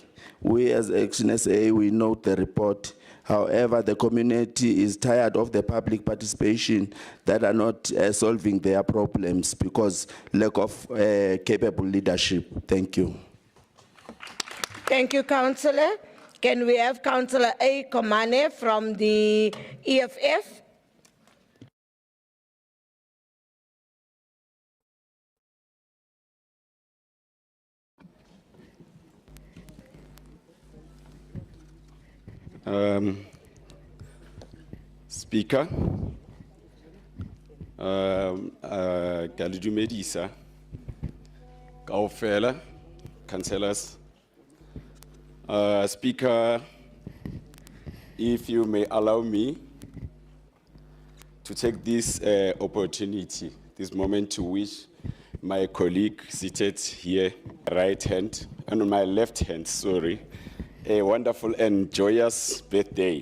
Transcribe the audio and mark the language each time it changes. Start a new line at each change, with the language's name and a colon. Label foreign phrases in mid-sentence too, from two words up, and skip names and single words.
English: We as Action SA, we note the report. However, the community is tired of the public participation that are not solving their problems because lack of capable leadership. Thank you. Thank you, Councillor. Can we have Councillor A. Komane from the EFF?
Southern Sotho: Speaker, ke a le dumedisa kaofela,
English: councillors. Speaker, if you may allow me to take this opportunity, this moment to wish my colleague seated here, right hand, and on my left hand, sorry, a wonderful and joyous birthday.